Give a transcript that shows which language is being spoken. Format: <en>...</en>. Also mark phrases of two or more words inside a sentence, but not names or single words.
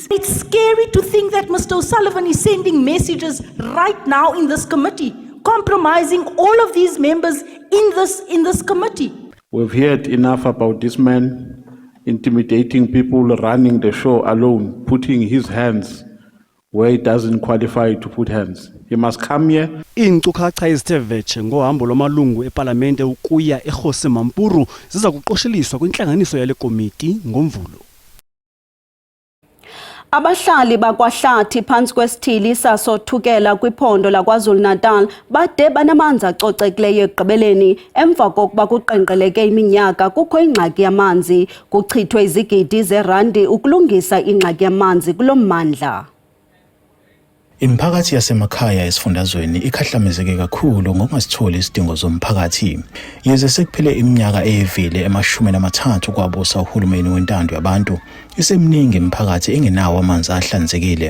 <en>It's scary to think that Mr. O'Sullivan is sending messages right now in this committee, compromising all of these members in this committee. We've heard enough about this man intimidating people, running the show alone, putting his hands where he doesn't qualify to put hands. He must come here.</en> <xh>Iinkcukacha ezithe vetshe ngohambo lwamalungu epalamente ukuya eRhosi Mampuru ziza kuqosheliswa kwintlanganiso yale komiti ngoMvulo. Abahlali bakwahlathi phantsi kwesithili sasothukela kwiphondo laKwaZulu-Natal bade banamanzi acocekileyo ekugqibeleni emva kokuba kuqenqgeleke iminyaka kukho ingxaki yamanzi kuchithwe izigidi zerandi ukulungisa ingxaki yamanzi kulo mmandla.</xh> <zu>Imiphakathi yasemakhaya esifundazweni ikhahlamezeke kakhulu ngokungasitholi isidingo zomphakathi. Yize sekuphele iminyaka eyevile ema-30 kwabusa uhulumeni wentando yabantu, isemningi imiphakathi engenawo amanzi ahlanzekile.</zu>